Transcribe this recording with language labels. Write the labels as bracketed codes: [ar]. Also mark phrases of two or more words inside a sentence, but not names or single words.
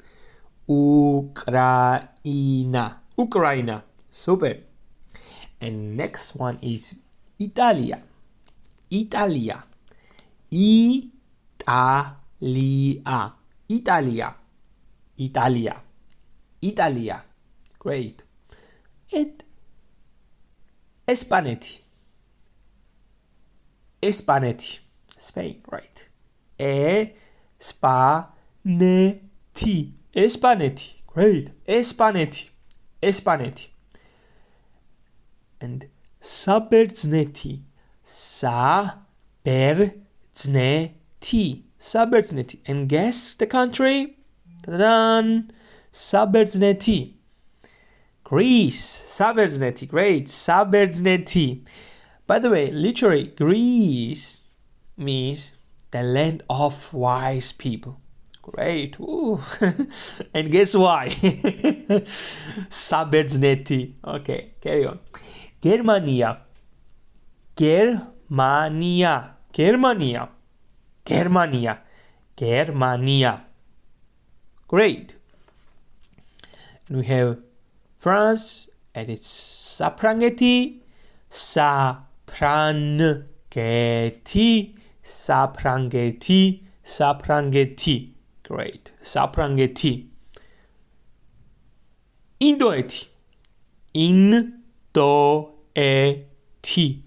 [en] Ukraine. Ukraine. Super. And next one is Italia. Italia. Italia. Italia. Italia. Italia. Great. And Espanetti. Espanetti. Spain, right. Espanetti. Espanetti. Great. Espanetti. Espanetti. And Saberzneti. Saberzneti. Saberzneti. And guess the country? Ta-da! Saberzneti. Greece. Saberzneti. Great. Saberzneti. By the way, literally, Greece means the land of wise people. Great. Ooh. And guess why? Saberzneti. Okay, carry on. Germania. Germania. Germania. Germania. Germania. Great. And we have France, and it's Saprangeti. Saprangeti. Saprangeti. Saprangeti. Great. Saprangeti. Indoeti. Indoeti.